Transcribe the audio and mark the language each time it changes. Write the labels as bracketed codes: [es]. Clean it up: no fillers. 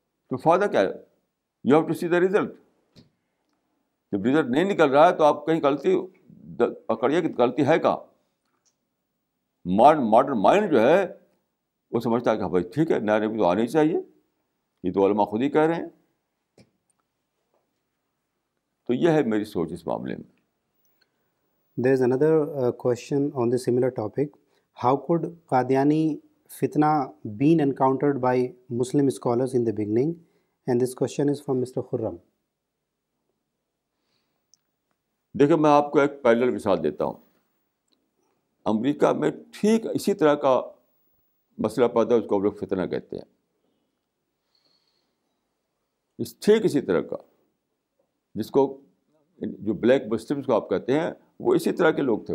[ur] تو فائدہ کیا ہے؟ [en] You have to see the result. [ur] جب رزلٹ نہیں نکل رہا ہے تو آپ کہیں غلطی پکڑیے کہ غلطی ہے کہاں. ماڈرن مائنڈ جو ہے وہ سمجھتا ہے کہ بھائی ٹھیک ہے، نیا نبی تو آنا ہی چاہیے، یہ تو علماء خود ہی کہہ رہے ہیں. تو یہ ہے میری سوچ اس معاملے میں. [en] There is another question on the similar topic. How could Qadiani fitna been encountered by Muslim scholars in the beginning? And this question is from Mr. Khurram. [ur] دیکھیں میں آپ کو ایک پیرلل مثال دیتا ہوں. امریکہ میں ٹھیک اسی طرح کا مسئلہ پیدا ہے، اس کو ہم لوگ فتنہ کہتے ہیں. ٹھیک اسی طرح کا، جس کو جو بلیک مسلمس کو آپ کہتے ہیں، وہ اسی طرح کے لوگ تھے.